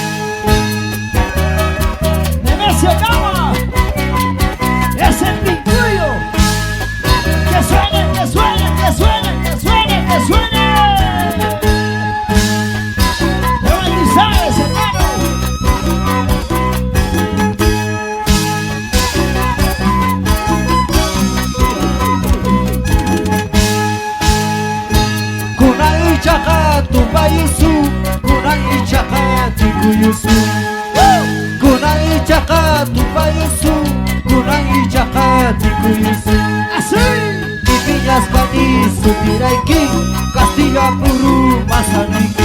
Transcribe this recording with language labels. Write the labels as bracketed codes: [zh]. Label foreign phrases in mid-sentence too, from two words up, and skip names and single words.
[es] ¡Nemesio Cama! ¡Es el pintuyo! ¡Que suene, que suene, que suene, que suene, que suene! ¡De bendiciones, hermano! [qu] Kunang ichaka tubayusu, kunang ichaka tikuyusu. Kunang ichaka tubayusu, kunang ichaka tikuyusu. [es] ¡Así! [qu] Pipiñas pani sutiraiki, Castilla puru masaniki.